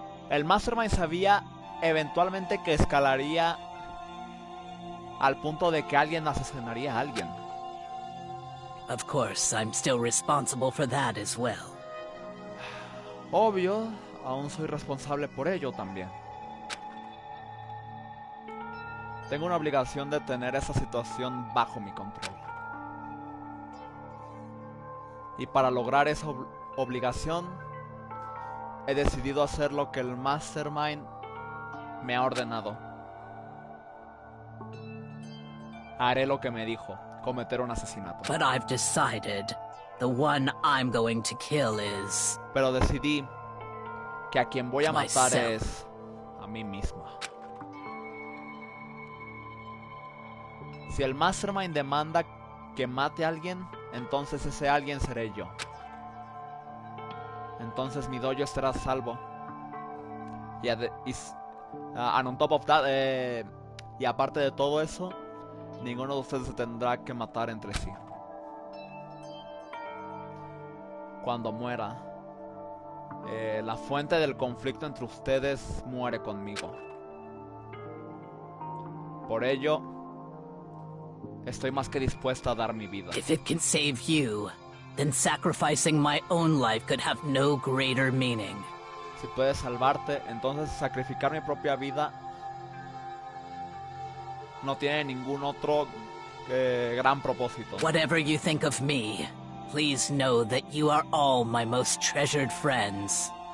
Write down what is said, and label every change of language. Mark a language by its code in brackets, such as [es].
[es] El Mastermind sabía eventualmente que escalaría al punto de que alguien asesinaría a alguien. [en] Of course, I'm still responsible for that as well. [es] Obvio, aún soy responsable por ello también. Tengo una obligación de tener esa situación bajo mi control. Y para lograr esa obligación, he decidido hacer lo que el Mastermind me ha ordenado. Haré lo que me dijo, cometer un asesinato. [en] But I've decided the one I'm going to kill is... [es] Pero decidí que a quien voy a matar [en] myself. [es] es a mí misma. Si el Mastermind demanda que mate a alguien, entonces ese alguien seré yo. Entonces mi dojo estará a salvo. And on top of that, y aparte de todo eso, ninguno de ustedes se tendrá que matar entre sí. Cuando muera, La fuente del conflicto entre ustedes muere conmigo. Por ello, estoy más que dispuesta a dar mi vida. [en] If it can save you, then sacrificing my own life could have no greater meaning. [es] Si puede salvarte, entonces sacrificar mi propia vida no tiene ningún otro gran propósito. [en] Whatever you think of me, please know that you are all my most treasured friends.